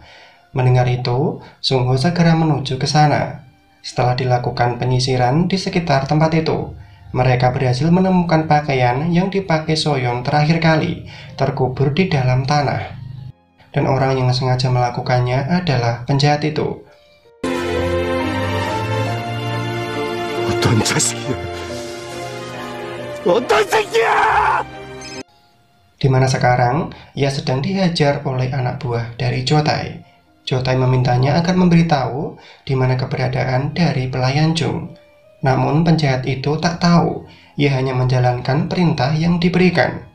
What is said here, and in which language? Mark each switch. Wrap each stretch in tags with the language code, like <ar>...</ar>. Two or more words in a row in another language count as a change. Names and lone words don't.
<id>Mendengar itu, Sungho segera menuju ke sana. Setelah dilakukan penyisiran di sekitar tempat itu, mereka berhasil menemukan pakaian yang dipakai Soyeon terakhir kali terkubur di dalam tanah. Dan orang yang sengaja melakukannya adalah penjahat itu.</id> <ko>어떤 자식이야? 어떤 새끼야!</ko> <id>Di mana sekarang ia sedang dihajar oleh anak buah dari Jo Tae. Jo Tae memintanya agar memberitahu di mana keberadaan dari pelayan Jung. Namun penjahat itu tak tahu, ia hanya menjalankan perintah yang diberikan.</id>